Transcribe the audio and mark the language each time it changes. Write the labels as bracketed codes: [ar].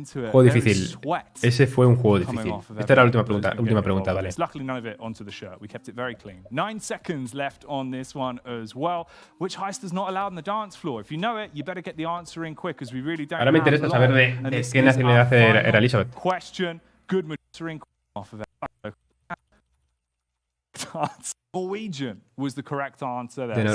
[es] Juego difícil. Ese fue un juego difícil. Esta era la última pregunta, vale. [en] Luckily none of it onto the shirt. We kept it very clean. 9 seconds left on this one as well. Which heist is not allowed on the dance floor? If you know it, you better get the answer in quick, because we really don't. Ahora me interesa saber de qué nacionalidad era Elizabeth. Question. Good answering off of it. Norwegian was the correct answer there.